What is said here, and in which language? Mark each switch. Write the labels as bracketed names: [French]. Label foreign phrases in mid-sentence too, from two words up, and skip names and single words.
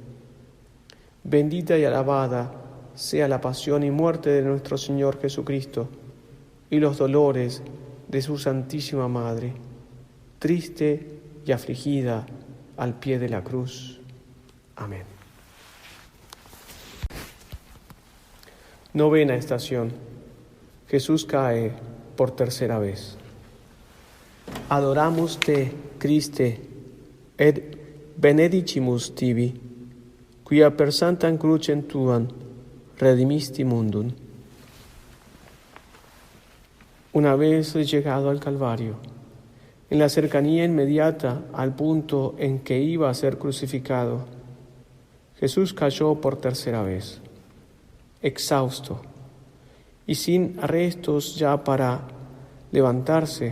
[Spanish] Bendita y alabada sea la pasión y muerte de nuestro Señor Jesucristo y los dolores de su Santísima Madre, triste y afligida al pie de la cruz. Amén. Novena estación. Jesús cae por tercera vez. [Latin] Adoramus te, Christe, et benedicimus tibi, quia per sanctam crucem tuam redimisti mundum. [Spanish] Una vez llegado al Calvario, en la cercanía inmediata al punto en que iba a ser crucificado, Jesús cayó por tercera vez, exhausto y sin restos ya para levantarse.